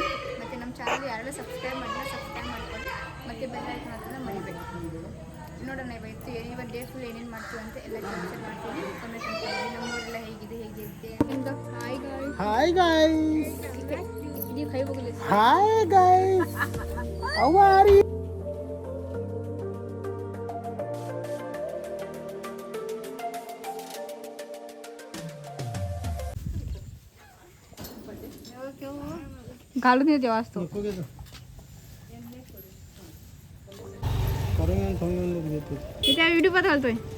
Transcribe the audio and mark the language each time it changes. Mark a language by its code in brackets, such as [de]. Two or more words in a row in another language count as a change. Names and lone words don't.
[kn] ಮತ್ತು ನಮ್ಮ ಚಾನಲ್ ಯಾರೆಲ್ಲ ಸಬ್ಸ್ಕ್ರೈಬ್ ಮಾಡಿಲ್ಲ ಸಬ್ಸ್ಕ್ರೈಬ್ ಮಾಡ್ಕೊಂಡು ಮತ್ತು [en] bell icon [kn] ಅಂತ ಮರಿಬೇಡಿ. ನೋಡೋಣ ಇವತ್ತು [en] day full [kn] ಏನೇನು ಮಾಡ್ತೀವಿ ಅಂತ ಎಲ್ಲ ಕ್ಯಾಪ್ಚರ್ ಮಾಡ್ತೀನಿ. ನಮ್ಮೂರೆಲ್ಲ ಹೇಗಿದೆ ನಿಮ್ದು [en] hi guys, [kn] ನೀವು ಕೈ ಹೋಗಲಿ. [en] hi guys, how are you? [mr] घालून येते वाचतो त्या व्हिडिओ पण घालतोय.